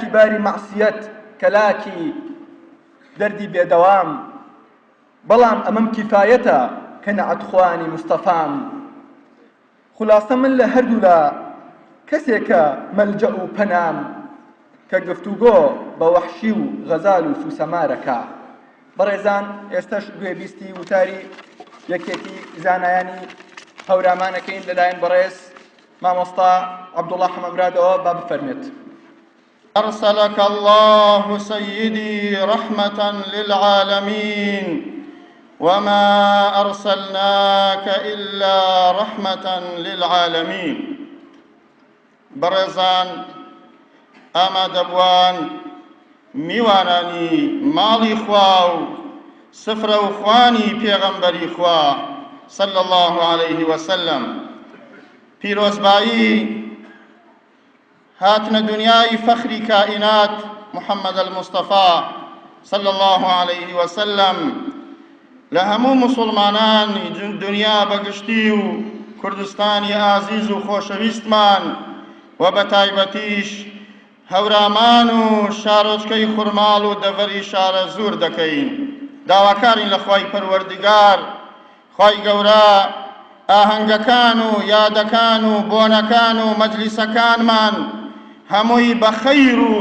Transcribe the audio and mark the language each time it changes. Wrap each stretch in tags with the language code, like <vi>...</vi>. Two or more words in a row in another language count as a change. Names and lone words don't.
<ckb>باری مەعسیەت کەلاکی دەردی بێدەوام بەڵام ئەمەم کیفایەتە کە نەعەتخوانی مستەفام خولاسە من لە هەردوو لە کەسێکە مەلجە و پەنام کە گفتوگۆ بە وەحشی و غەزال و سوسەمارەکە بەڕێزان ئێستش گوێبیستی وتاری یەکێتی زانایانی هەورامانەکەین لەلایەن بەڕێز مامۆستا عەبدوڵڵا حەمەمرادەوە با بفەرمێت</ckb> <ar>أرسلك الله سيدي رحمة للعالمين وما أرسلناك إلا رحمة للعالمين</ar> <ckb>برزان أما دبوان میوانانی ماڵی خوا و سفرە و خوانی پێغەمبەری خوا</ckb> <ar>صلى الله عليه وسلم</ar> <ckb>پیرۆزبایی هاتنە دنیای فەخری کائینات محەممەد المستەفا</ckb> <ar>صلى الله عليه وسلم</ar> <ckb>لە هەموو مسلمانانی دنیا بەگشتی و کوردستانی ئازیز و خۆشەویستمان و بە تایبەتیش هەورامان و شارۆچکەی خوڕماڵ و دەڤەری شارە زوور دەکەین. داواکارین لە خوای پەروەردگار خوای گەورە ئاهەنگەکان و یادەکان و بۆنەکان و مەجلیسەکانمان هەمووی بە خەیر و</ckb>